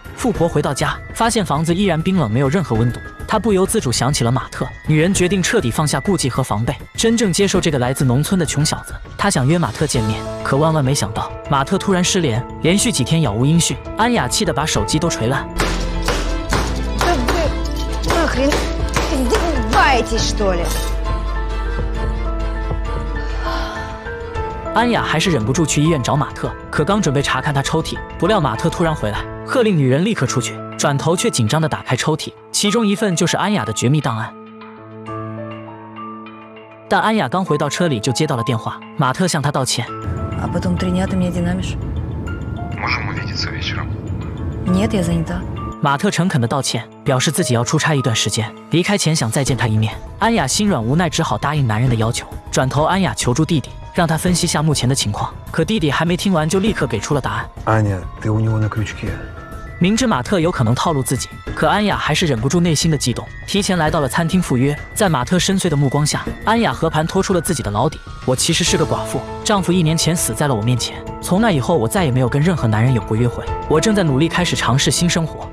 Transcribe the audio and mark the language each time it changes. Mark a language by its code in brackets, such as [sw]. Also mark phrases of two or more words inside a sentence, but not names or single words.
[zh] 富婆回到家，发现房子依然冰冷，没有任何温度，她不由自主想起了马特。女人决定彻底放下顾忌和防备，真正接受这个来自农村的穷小子。她想约马特见面，可万万没想到，马特突然失联，连续几天杳无音讯。安雅气得把手机都捶烂。 [ru] Нахрен, издеваетесь, что ли? [zh] 安雅还是忍不住去医院找马特，可刚准备查看他抽屉，不料马特突然回来，喝令女人立刻出去，转头却紧张地打开抽屉，其中一份就是安雅的绝密档案。但安雅刚回到车里就接到了电话，马特向她道歉。 [ru] А потом 3 дня ты меня динамишь? Можем увидеться вечером. Нет, я занята. [zh] 马特诚恳地道歉，表示自己要出差一段时间，离开前想再见他一面。安雅心软无奈，只好答应男人的要求。转头，安雅求助弟弟，让他分析下目前的情况。可弟弟还没听完，就立刻给出了答案。 [ru] Аня, ты у него на крючке. [zh] 明知马特有可能套路自己，可安雅还是忍不住内心的悸动，提前来到了餐厅赴约。在马特深邃的目光下，安雅和盘托出了自己的老底：我其实是个寡妇，丈夫1年前死在了我面前。从那以后，我再也没有跟任何男人有过约会。我正在努力开始尝试新生活。